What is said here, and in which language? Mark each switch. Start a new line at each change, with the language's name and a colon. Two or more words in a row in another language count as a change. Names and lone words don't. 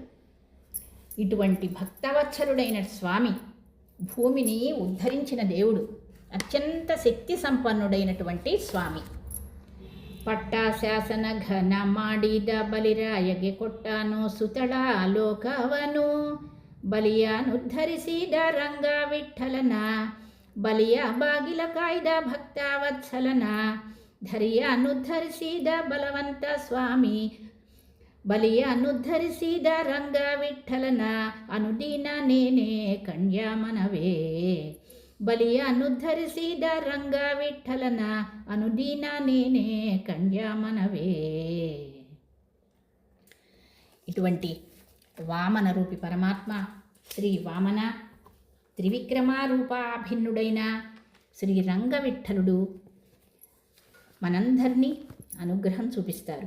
Telugu: ఇటువంటి భక్తవత్సలుడైన స్వామి, భూమిని ఉద్ధరించిన దేవుడు, అత్యంత శక్తి సంపన్నుడైనటువంటి స్వామి.
Kannada: ಪಟ್ಟಾಶಾಸನ ಘನ ಮಾಡಿದ ಬಲಿರಾಯಗೆ ಕೊಟ್ಟಾನು ಸುತಳ ಲೋಕವನು. ಬಲಿಯನುದ್ಧರಿಸಿದ ರಂಗ ವಿಠಲನ, ಬಲಿಯ ಬಾಗಿಲ ಕಾಯ್ದ ಭಕ್ತವತ್ಸಲನ. ಧರಿಯನುದ್ಧರಿಸಿದ ಬಲವಂತ ಸ್ವಾಮಿ, ಬಲಿಯನುದ್ಧರಿಸಿದ ರಂಗ ವಿಠಲನ. ಅನುದೀನ ನೇನೆ ಕಣ್ಯ ಮನವೇ, ಬಲಿಯನುದ್ಧರಿಸಿದ ರಂಗ ವಿಠಲನ. ಅನುದೀನ ನೇನೆ ಕನ್ಯಾಮನವೇ.
Telugu: ఇటువంటి వామన రూపి పరమాత్మ శ్రీ వామన త్రివిక్రమారూపాభిన్నుడైన శ్రీ రంగ విఠలుడు మనందరినీ అనుగ్రహం చూపిస్తారు.